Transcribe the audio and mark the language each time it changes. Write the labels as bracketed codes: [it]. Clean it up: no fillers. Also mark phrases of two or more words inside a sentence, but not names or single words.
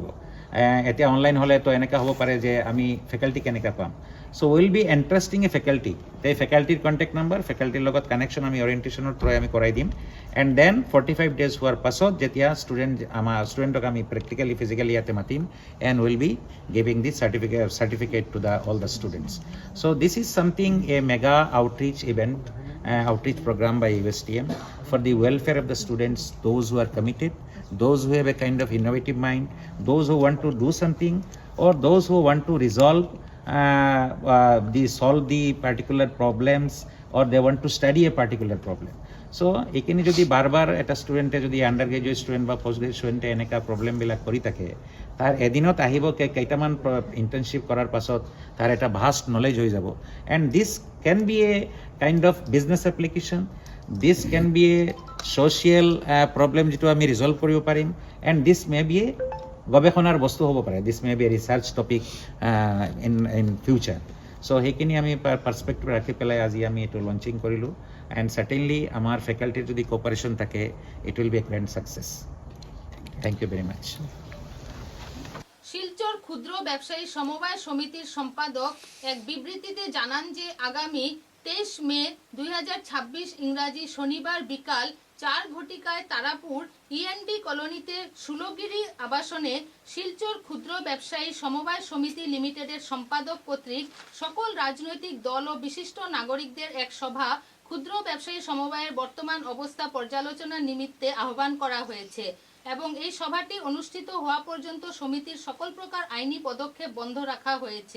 [as] এতিয়া অনলাইন হ'লেতো এনেকুৱা হ'ব পাৰে যে আমি ফেকাল্টি কেনেকৈ পাম। [en] So will be interesting a faculty. [as] এই ফেকাল্টিৰ [en] contact number, [as] ফেকাল্টিৰ লগত কানেকশ্যন আমি অৰিয়েণ্টেশ্যনৰ থ্ৰুৰে আমি কৰাই দিম। [en] and then 45 days [as] হোৱাৰ পাছত যেতিয়া ষ্টুডেণ্টক আমি [en] practically physically [as] ইয়াতে মাতিম [en] and will be giving the certificate to all the students. So this is something a mega outreach event, outreach program by USTM for the welfare of the students, those who are committed, those who have a kind of innovative mind, those who want to do something, or those who want to solve the particular problems, or they want to study a particular problem. [as] So এইখিনি যদি বাৰবাৰ এটা ষ্টুডেণ্টে যদি [en] under graduate student [as] বা [en] post graduate student [as] এনেকুৱা প্ৰব্লেমবিলাক কৰি থাকে, তাৰ এদিনত আহিব কেইটামান ইণ্টাৰ্ণশ্বিপ কৰাৰ পাছত তাৰ এটা [en] vast knowledge [as] হৈ যাব। [en] and this can be a kind of business application, this can be a social problem [as] যিটো আমি ৰিজল্ভ কৰিব পাৰিম, [en] and this may be a [as] গৱেষণাৰ বস্তু হ'ব পাৰে, [en] this may be a research topic in future. [as] চ' সেইখিনি আমি পাৰ্চপেক্টিভ ৰাখি পেলাই আজি আমি এইটো লঞ্চিং কৰিলোঁ। [en] and certainly [as] আমাৰ ফেকাল্টিৰ যদি কোঅপাৰেশ্যন থাকে, [en] it will be a grand success. thank you very much. [bn] শিলচর ক্ষুদ্র ব্যবসায়ী সমবায় সমিতির সম্পাদক এক বিবৃতিতে জানান যে আগামী 23 মে 2026 ইংরাজি শনিবার বিকাল 4 ঘটিকায় তারাপুর ইএনডি কলোনিতে সুলগিরি আবাসনে শিলচর ক্ষুদ্র ব্যবসায়ী সমবায় সমিতি লিমিটেডের সম্পাদক কর্তৃক সকল রাজনৈতিক দল ও বিশিষ্ট নাগরিকদের এক সভা ক্ষুদ্র ব্যবসায়ী সমবায়ের বর্তমান অবস্থা পর্যালোচনার নিমিত্তে আহ্বান করা হয়েছে এবং এই সভাটি অনুষ্ঠিত হওয়া পর্যন্ত সমিতির সকল প্রকার আইনি পদক্ষেপ বন্ধ রাখা হয়েছে।